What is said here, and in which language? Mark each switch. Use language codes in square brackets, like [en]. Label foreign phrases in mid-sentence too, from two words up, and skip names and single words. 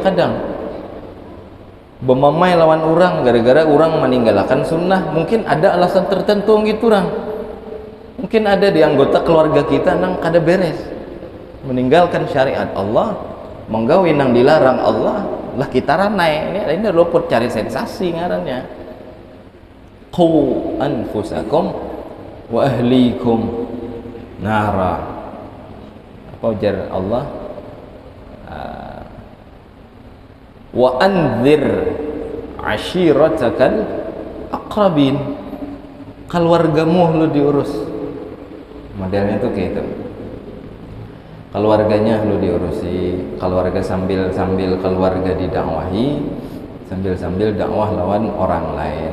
[bjn] Kadang bermamai lawan orang gara-gara orang meninggalkan sunnah, mungkin ada alasan tertentu gitu orang. Mungkin ada di anggota keluarga kita nang kada beres, meninggalkan syariat Allah, menggawi nang dilarang Allah, lah kita ranai. Ini luput cari sensasi ngarannya. [ar] قوا أنفسكم وأهليكم نارا. [bjn] Apa ujar Allah? [ar] وأنذر عشيرتك الأقربين. [bjn] Keluargamu lu diurus. Modelnya tuh kayak itu. Keluarganya lu diurusi, keluarga sambil keluarga didakwahi, sambil dakwah lawan orang lain.